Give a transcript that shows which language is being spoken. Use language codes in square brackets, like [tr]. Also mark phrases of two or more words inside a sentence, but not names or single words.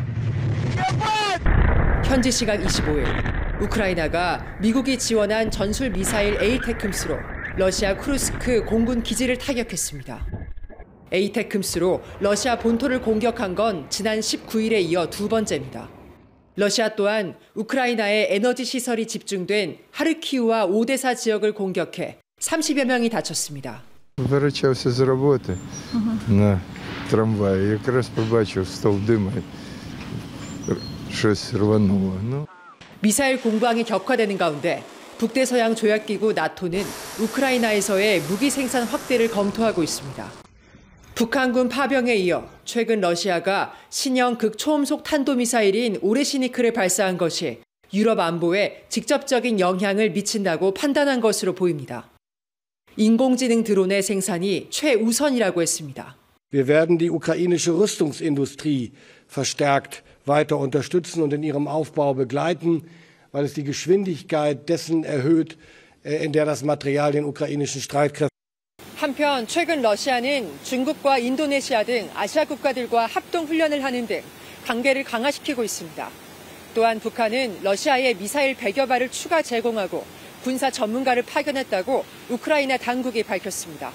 [ko] 현지 시각 25일 우크라이나가 미국이 지원한 전술 미사일 에이테크스로 러시아 쿠르스크 공군 기지를 타격했습니다. 에이테크스로 러시아 본토를 공격한 건 지난 19일에 이어 두 번째입니다. 러시아 또한 우크라이나의 에너지 시설이 집중된 하르키우와 오데사 지역을 공격해 30여 명이 다쳤습니다. [uk] Возвращався з роботи на трамваї, якраз побачив стовп диму, щось рвануло. [ko] 미사일 공방이 격화되는 가운데 북대서양 조약기구 나토는 우크라이나에서의 무기 생산 확대를 검토하고 있습니다. 북한군 파병에 이어 최근 러시아가 신형 극초음속 탄도미사일인 오레시니크를 발사한 것이 유럽 안보에 직접적인 영향을 미친다고 판단한 것으로 보입니다. 인공지능 드론의 생산이 최우선이라고 했습니다. [de] Wir werden die ukrainische Rüstungsindustrie verstärkt weiter unterstützen und in ihrem Aufbau begleiten, weil es die Geschwindigkeit dessen erhöht, in der das Material den ukrainischen Streitkräften. [ko] 한편 최근 러시아는 중국과 인도네시아 등 아시아 국가들과 합동 훈련을 하는 등 관계를 강화시키고 있습니다. 또한 북한은 러시아에 미사일 100여 발을 추가 제공하고 군사 전문가를 파견했다고 우크라이나 당국이 밝혔습니다.